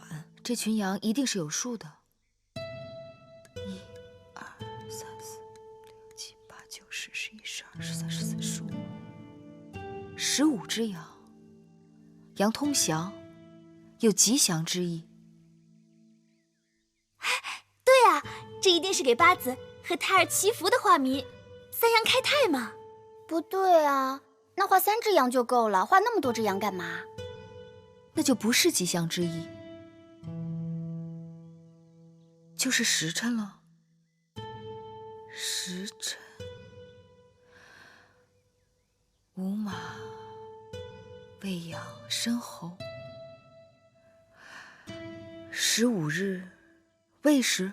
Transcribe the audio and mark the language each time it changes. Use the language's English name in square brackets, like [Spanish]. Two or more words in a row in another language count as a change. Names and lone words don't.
[Chinese] 這群羊一定是有數的。1、2、3、4、5、6、7、8、9、10、11、12、13、14、15，15隻羊，羊通祥，有吉祥之意。对啊，這一定是給八子和胎兒祈福的畫謎，三羊開泰嘛。不對啊，那畫3隻羊就夠了，畫那麼多隻羊幹嘛？那就不是吉祥之意，就是時辰了。時辰，午馬、未羊、申猴。15日未時。